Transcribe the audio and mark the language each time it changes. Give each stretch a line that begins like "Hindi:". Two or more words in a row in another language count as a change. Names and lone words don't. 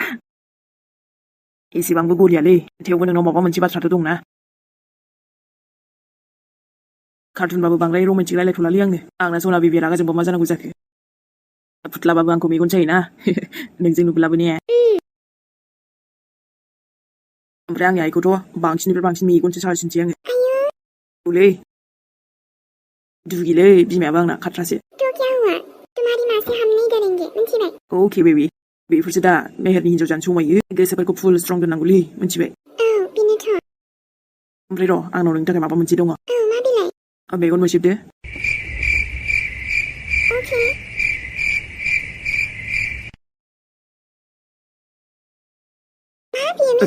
Bodo: उफ एसेबांबो गलियालै थेवबो नोंनाव माबा मोनसे बाथ्राथ' दंना कार्टुनबाबो बांद्राय रमान्टिक रायलायथ'लालै आंना सना बेबिया रागा जोंबा मा जानांगौ जाखो फुथलाबाबो आंखौ मेगन सायोना नोंजों नुब्लाबो ने ओमफ्राय आंनि आइखौथ' बांसिननिफ्राय बांसिन मेगनसो सासिनसै आङो औलै दुगिलै बिमायाबो आंना खाथ्रासो
Hindi: तो क्या हुआ तुम्हारी माँ से हम नहीं डरेंगे मिथिबाय
Bodo: अके बेबी बेफोरसो दा मेहेरनि हिन्जाव जानो समायो गोसोफोरखौ
English: full strong
Bodo: दोननांगौलै मिथिबाय औ बेनोथ' ओमफ्राय र' आंनाव नोंनि थाखाय माबा मोनसे दङ औ मा बिलाइ मेगन मोसेबदो अके मा बियो